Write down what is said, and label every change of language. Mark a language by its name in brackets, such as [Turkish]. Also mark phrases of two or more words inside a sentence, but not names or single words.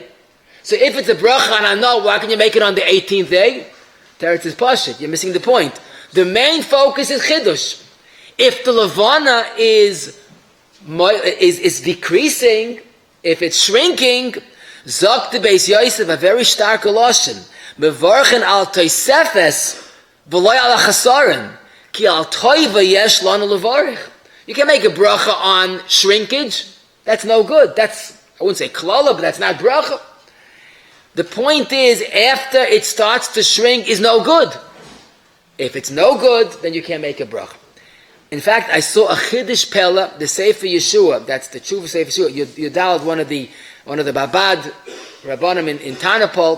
[English] So if it's a bracha and I know, why can you make it on the 18th day? Teretz is pashut. You're missing the point. The main focus is chidush. If the Levanah is decreasing, if it's shrinking, Zok the Beis Yosef, a very stark lashon, [Hebrew] מברכין על תוספת ולא על חסרון, כי על טובה יש לנו לברך. [English] You can make a bracha on shrinkage. That's no good. That's, I wouldn't say klala, but that's not bracha. The point is, after it starts to shrink, is no good. If it's no good, then you can't make a bracha. In fact, I saw a Chiddush Pella, the Sefer Yeshua, that's the Tshuva Sefer Yeshua, Yudal, one of the Babad Rabbanim in Tarnopol.